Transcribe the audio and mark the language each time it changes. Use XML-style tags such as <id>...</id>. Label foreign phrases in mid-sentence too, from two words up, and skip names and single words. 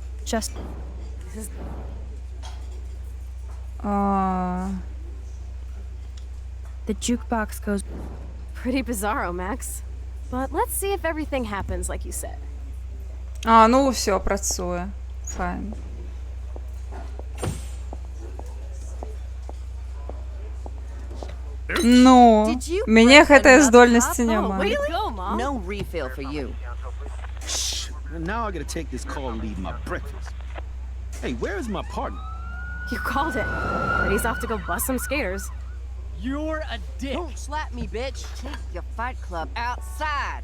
<en>just... The jukebox goes... Pretty bizarro, Max. But let's see if everything happens like you said.</en> <uk>Ну все, працює. Файн.</uk> <be>Ну, мне гэтай здольнасці няма.</be> <en>No refill for you. Shh. Now I gotta take this call and leave my breakfast. Hey, where is my partner? You called it. Brady's off to go bust some skaters. You're a dick. Don't slap me, bitch. Take your fight club outside.</en>